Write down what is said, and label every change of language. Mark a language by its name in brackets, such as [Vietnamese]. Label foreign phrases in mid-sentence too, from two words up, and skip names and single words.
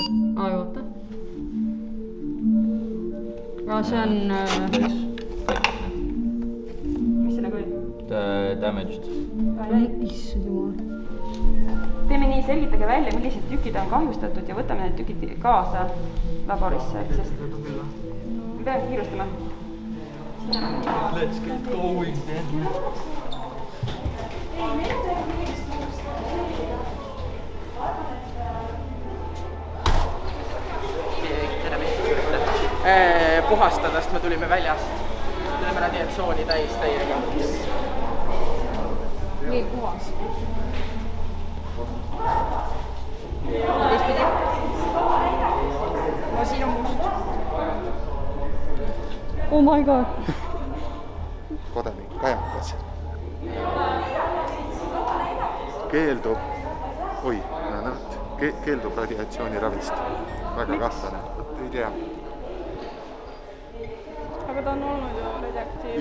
[Estonian] Oota. See on... Mis see nagu oli? Damaged. Issand jumal. Teeme nii, selgitage välja, millised tükid on kahjustatud ja võtame need tükid kaasa laborisse, sest me peame kiirustama. [English] Let's get going then. [Estonian] Puhastada, sest me tulime väljast. Tulime radiatsiooni täis täiega. Nii puhas. Teistpidi. No siin on must. [English] Oh my god. [Estonian] Kodanik kajakas keeldub radiatsiooniravist. Väga kahtlane, ei tea. Aga ta on olnud ju radioaktiivne.